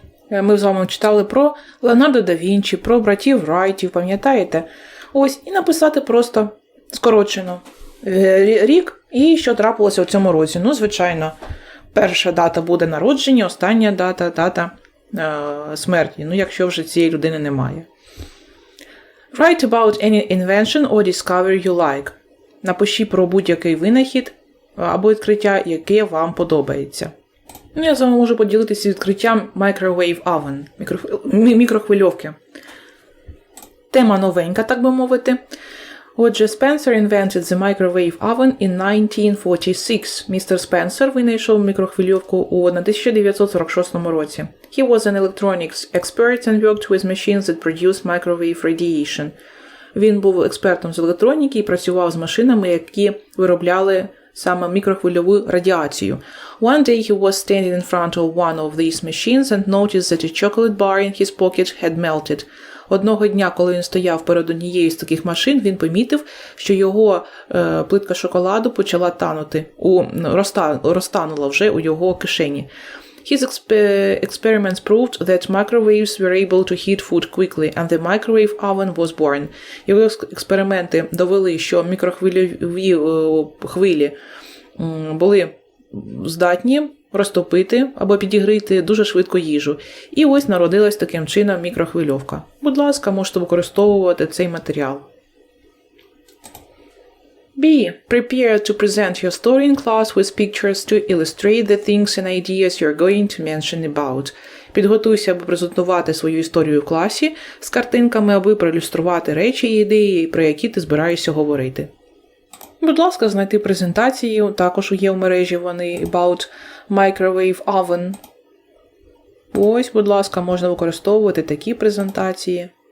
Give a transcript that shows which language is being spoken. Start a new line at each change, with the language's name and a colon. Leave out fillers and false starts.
Ukrainian: Ми з вами читали про Леонардо да Вінчі, про братів Райтів, пам'ятаєте? Ось, і написати просто скорочено рік і що трапилося у цьому році. Ну, звичайно, перша дата буде народження, остання дата смерті. Ну, якщо вже цієї людини немає.
English: Write about any invention or discovery you like.
Ukrainian: Напишіть про будь-який винахід або відкриття, яке вам подобається. Ну, я з вами можу поділитися відкриттям microwave oven, мікрохвильовки. Тема новенька, так би мовити. Отже,
English: Spencer invented the microwave oven in 1946.
Ukrainian: Містер Спенсер винайшов мікрохвильовку у 1946 році.
English: He was an electronics expert and worked with machines that produce microwave radiation.
Ukrainian: Він був експертом з електроніки і працював з машинами, які виробляли саме мікрохвильову радіацію.
English: One day he was standing in front of one of these machines and noticed that a chocolate bar in his pocket had melted.
Ukrainian: Одного дня, коли він стояв перед однією з таких машин, він помітив, що його плитка шоколаду почала танути, розтанула вже у його кишені.
English: His experiments proved that microwaves were able to heat food quickly, and the microwave oven was born.
Ukrainian: Його експерименти довели, що мікрохвильові хвилі були здатні розтопити або підігріти дуже швидко їжу. І ось народилась таким чином мікрохвильовка. Будь ласка, можете використовувати цей матеріал. B.
English: Prepare to present your story in class with pictures to illustrate the things and ideas you're going to mention about.
Ukrainian: Підготуйся, аби презентувати свою історію в класі з картинками, аби проілюструвати речі і ідеї, про які ти збираєшся говорити. Будь ласка, знайти презентації, також є в мережі вони
English: about microwave oven.
Ukrainian: Ось, будь ласка, можна використовувати такі презентації.